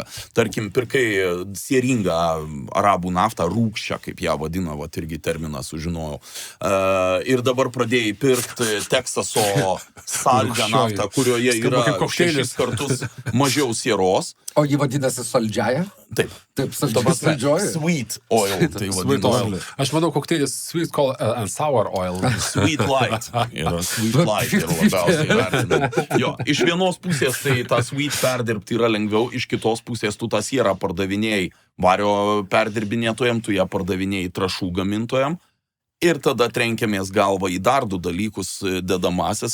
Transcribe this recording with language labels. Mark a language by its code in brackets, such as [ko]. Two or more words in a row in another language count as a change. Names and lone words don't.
[lt] Tarkim, pirkai sieringą arabų naftą, rūgščią, kaip ją vadina, irgi terminą sužinojau. Ir dabar pradėjai pirkti Teksaso saldžią naftą, kurioje yra 6 kartus mažiau sieros. O jį vadinasi saldžiaja? Taip. Taip, saldžioji. [en] Sweet oil. Tai sweet oil. [lt] Aš manau, kokteilis [en] sweet and sour oil. Sweet light. Sweet light [lt] yra labiausiai vertinama. Jo, iš vienos pusės tai tą sweet perdirbti yra lengviau, iš kitos pusės tu tą sierą pardavinėjai vario perdirbinėtojam, tu ją pardavinėjai trąšų gamintojam. Ir tada trenkiamės galvą į dar du dalykus dedamasias.